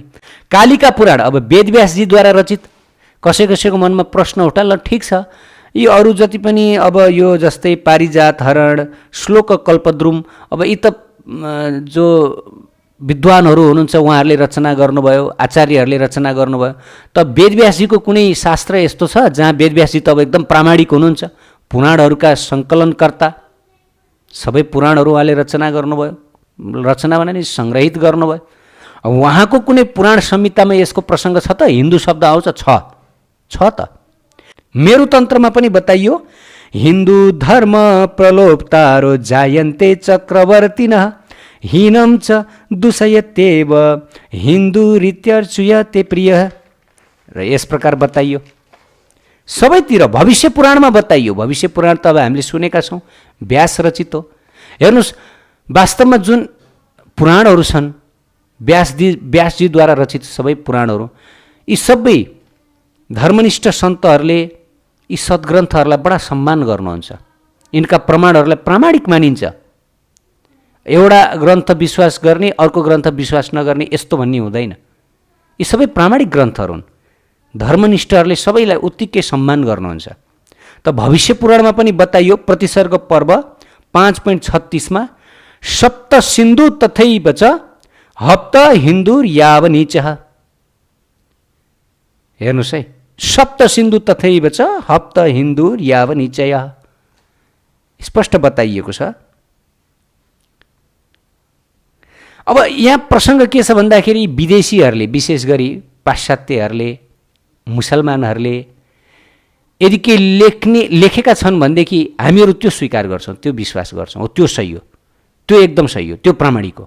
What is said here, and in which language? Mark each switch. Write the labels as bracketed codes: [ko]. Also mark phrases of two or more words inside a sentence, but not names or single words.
[ne] कालिका पुराण अब वेदव्यासजीद्वारा रचित। कसै कसैको मनमा प्रश्न उठा, ल ठिक छ यी अरू जति पनि अब यो जस्तै पारिजात हरण श्लोक कल्पद्रुम अब यी त जो विद्वानहरू हुनुहुन्छ उहाँहरूले रचना गर्नुभयो, आचार्यहरूले रचना गर्नुभयो, त वेदव्यासजीको कुनै शास्त्र यस्तो छ जहाँ वेदव्यासजी त अब एकदम प्रामाणिक हुनुहुन्छ, पुराणहरूका सङ्कलनकर्ता, सबै पुराणहरू उहाँले रचना गर्नुभयो, रचना भने सङ्ग्रहित गर्नुभयो। अब उहाँको कुनै पुराण संहितामा यसको प्रसङ्ग छ त? हिन्दू शब्द आउँछ? छ त। मेरुतन्त्रमा पनि बताइयो [sa] हिन्दू धर्म प्रलोभतारो जायन्ते चक्रवर्तिन हीनम च दुषयत्येव हिन्दू रीत्यर्चुयते प्रिय। [ne] र यस प्रकार बताइयो सबैतिर। भविष्य पुराणमा बताइयो, भविष्य पुराण त अब हामीले सुनेका छौँ, व्यास रचित हो। हेर्नुहोस् वास्तवमा जुन पुराणहरू छन् व्यासजीद्वारा रचित सबै पुराणहरू, यी सबै धर्मनिष्ठ सन्तहरूले यी सद्ग्रन्थहरूलाई बडा सम्मान गर्नुहुन्छ, यिनका प्रमाणहरूलाई प्रामाणिक मानिन्छ। एउटा ग्रन्थ विश्वास गर्ने अर्को ग्रन्थ विश्वास नगर्ने यस्तो भन्ने हुँदैन। यी सबै प्रामाणिक ग्रन्थहरू हुन्, धर्मनिष्ठहरूले सबैलाई उत्तिकै सम्मान गर्नुहुन्छ। त भविष्य पुराणमा पनि बताइयो प्रतिसर्ग पर्व 5.36मा [sa] सप्त सिन्धु तथैव च हप्त हिन्दुर याव नीचः। [ne] हेर्नुहोस् है, [sa] सप्त सिन्धु तथैव च हप्त हिन्दुर याव नीचयः [ne] स्पष्ट बताइएको छ। अब यहाँ प्रसङ्ग के छ भन्दाखेरि विदेशीहरूले विशेष गरी पाश्चात्यहरूले मुसलमानहरूले यदि के लेखेका छन् भनेदेखि हामीहरू त्यो स्वीकार गर्छौँ, त्यो विश्वास गर्छौँ, हो त्यो सही हो, त्यो एकदम सही हो, त्यो प्रामाणिक हो।